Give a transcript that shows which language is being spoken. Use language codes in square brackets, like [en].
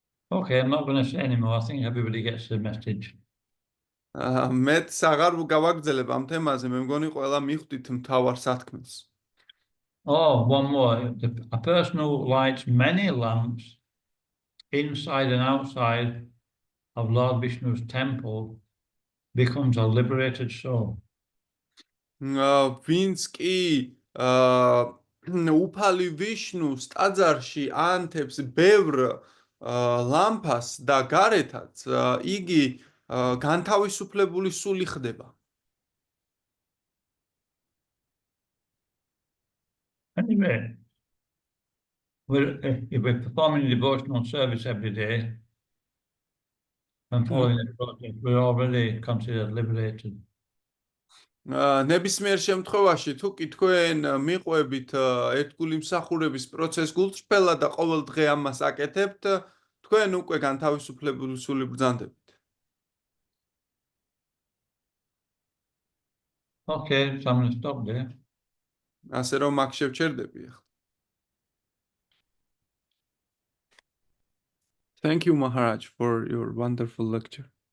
[en] Okay, I'm not going to say anymore. I think everybody gets the message. [ka] მეც აღარ გავაგრძელებ ამ თემაზე, მე მგონი ყველა მიხვდით მთავარ სათქმელს. [en] Oh, one more. A person who lights many lamps inside and outside of Lord Vishnu's temple becomes a liberated soul. [ka] ვინც კი უფალი ვიშნუს ტაძარში ანთებს ბევრ ლამპას და გარეთაც იგი განთავისუფლებული სული ხდება. [en] Anyway, if we're performing devotional service every day and following the process, we're already considered liberated. [ka] ნებისმიერ შემთხვევაში თუ კი თქვენ მიყვებით ერთგული მსახურების პროცესს გულწრფელად და ყოველ დღე ამას აკეთებთ, თქვენ უკვე განთავისუფლებული სული ბრძანდებით. [en] Okay, so I'm going to stop there. [ka] ასე რომ აქ შევჩერდები ახლა. [en] Thank you, Maharaj, for your wonderful lecture.